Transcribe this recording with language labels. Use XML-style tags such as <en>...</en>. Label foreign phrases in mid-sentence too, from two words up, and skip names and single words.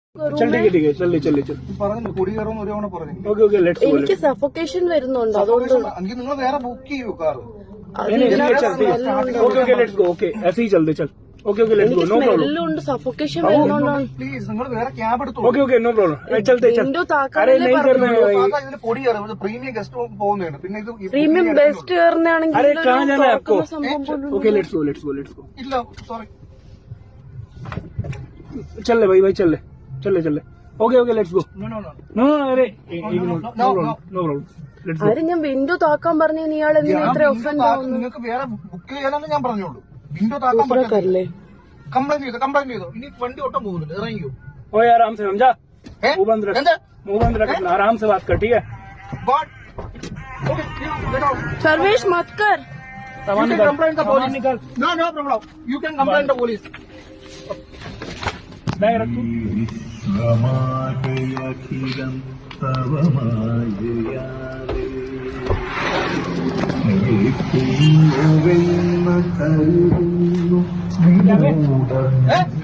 <hi>चल ठीक है चल चल चल</hi> <en>okay okay let's go</en> <ml>എനിക്ക് സഫോക്കേഷൻ വരുന്നുണ്ട് അതുകൊണ്ട് നിങ്ങൾ വേറെ ബുക്ക് ചെയ്യൂ കാർ</ml> <en>okay okay let's go okay</en> <hi>ऐसे ही चलते चल</hi> <en>okay okay let's go no problem</en> <ml>സ്മെല്ലുണ്ട് സഫോക്കേഷൻ വരുന്നുണ്ടാണ് പ്ലീസ് നിങ്ങൾ വേറെ ക്യാബ് എടുത്തു</ml> <en>okay okay no problem</en> <hi>चलते चल</hi> <ml>വിൻഡോ</ml> <hi>अरे</hi> <ml>താക്കാനല്ലേ</ml> <hi>नहीं करना है भाई</hi> <ml>ഇതിന് പൊടി കയറും</ml> <en>premium guest</en> <ml>പോകുന്നതാണ് പിന്നെ ഇത്</ml> <en>premium best</en> <ml>കയറുന്നതാണെങ്കിൽ</ml> <hi>अरे कहाँ जाना है आपको</hi> <ml>സംഭവം പോലും</ml> <en>okay let's go let's go let's go</en> <ml>ഇല്ല സോറി</ml> <hi>चल ले भाई चल ले चल ले</hi> <en>okay okay let's go no no no no अरे no problem let's go</en> <ml>ആര് ഞാൻ വിൻഡോ താക്കാൻ പറഞ്ഞു ഇയാൾ എന്തിനാ ഇത്ര ഒഫൻഡ് ആവുന്നു നിങ്ങൾക്ക് വേറെ ബുക്ക് ചെയ്യാനാണ് ഞാൻ പറഞ്ഞോളൂ വിൻഡോ താക്കാൻ പറ്റില്ല കറല്ലേ കംപ്ലൈന്റ് ചെയ്തോ ഇനി വണ്ടി ഒട്ടും പോകുന്നില്ല ഇറങ്ങിയോ</ml> <hi>ओ यार आराम से समझा मुंह बंद रख</hi> <ml>എന്താ</ml> <hi>मुंह बंद रख आराम से बात कर ठीक है</hi> <en>But okay, get out.</en> <hi>सर्वेश मत कर सामान</hi> <en>You can</en> <hi>निकाल</hi> <en>complain the</en> <hi>सामान</hi> <en>police.</en> <hi>निकाल</hi> <en>No problem. You can complain the police.</en> <hi>बैग रख तू</hi> <ml>വിശ്വമാകയഖിലം തവ മായയാലേ</ml>